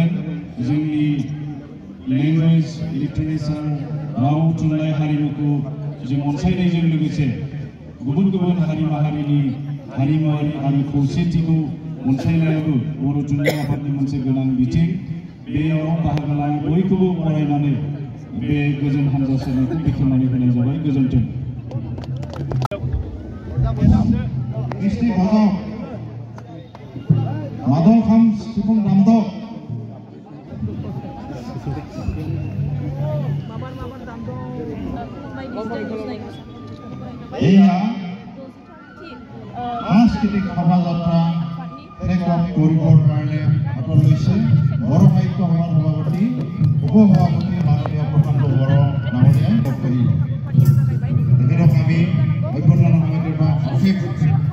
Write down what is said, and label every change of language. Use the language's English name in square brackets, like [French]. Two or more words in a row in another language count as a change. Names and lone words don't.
[Bodo] जोंनि [English] language literature [Bodo] राव थुनलाइ हारिमुखौ जों अनसायनायजों लोगोसे गुबुन गुबुन हारि माहारिनि हारिमुआरि आरो खौसेथिखौ अनसायनायाबो बर' थुनलाइ आफादनि मोनसे गोनां बिथिं। बेयाव बाहागो लानाय बयखौबो बरायनानै बे गोजोन हानजा सुरनायखौ बेखेवनानै होनाय जाबाय। गोजोन्थों। कृष्ण भजक माधव खाम सिफुं दामदक এয়া [Assamese] সাংস্কৃতিক শোভাযাত্ৰা টেকঅফ কৰিবৰ কাৰণে হাতত লৈছে বৰ সাহিত্য সভাৰ সভাপতি উপসভাপতি মাননীয় প্ৰশান্ত বড়ো ডাঙৰীয়াই তেখেতক আমি অভ্যৰ্থনা সমিতিৰ পৰা অশেষ